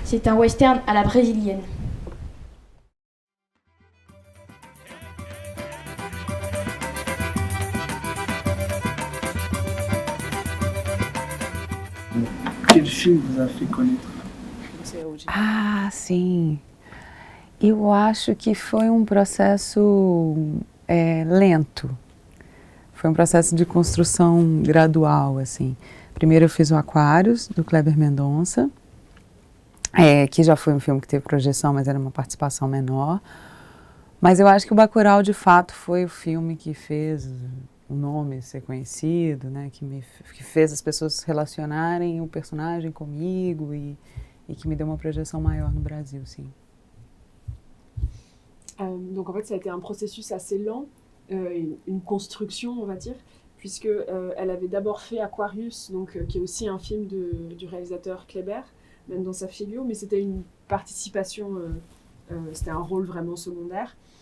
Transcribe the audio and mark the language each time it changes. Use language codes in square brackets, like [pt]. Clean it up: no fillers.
[fr] C'est un western à la brésilienne. Quel film vous a fait connaître? [pt] Ah, sim. Eu acho que foi processo lento. Foi processo de construção gradual, assim. Primeiro eu fiz o Aquários, do Kleber Mendonça, que já foi filme que teve projeção, mas era uma participação menor. Mas eu acho que o Bacurau, de fato, foi o filme que fez o nome ser conhecido, né? Que fez as pessoas relacionarem o personagem comigo e que me deu uma projeção maior no Brasil, sim. [fr] Donc en fait, ça a été un processus assez lent, une construction, on va dire, puisque elle avait d'abord fait Aquarius, donc, qui est aussi un film du réalisateur Kleber, Mendonça Filho, mais c'était une participation, c'était un rôle vraiment secondaire.